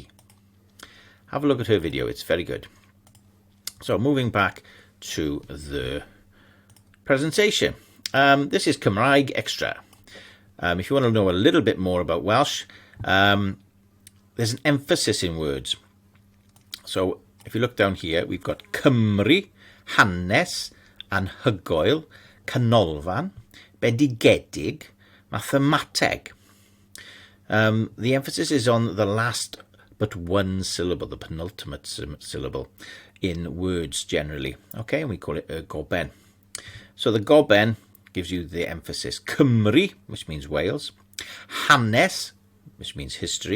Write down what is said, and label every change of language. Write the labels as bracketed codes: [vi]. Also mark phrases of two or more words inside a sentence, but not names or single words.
[en] Have a look at her video, it's very good. So moving back to the presentation. This is Cymraeg Extra. If you want to know a little bit more about Welsh, there's an emphasis in words. So if you look down here, we've got [cy] Cymru, hanes, anhygoel, canolfan, bendigedig, mathemateg. [en] The emphasis is on the last but one syllable, the penultimate syllable in words generally. Okay, and we call it a goben. So the goben gives you the emphasis. Cymru, which means Wales. Hanes, which means history.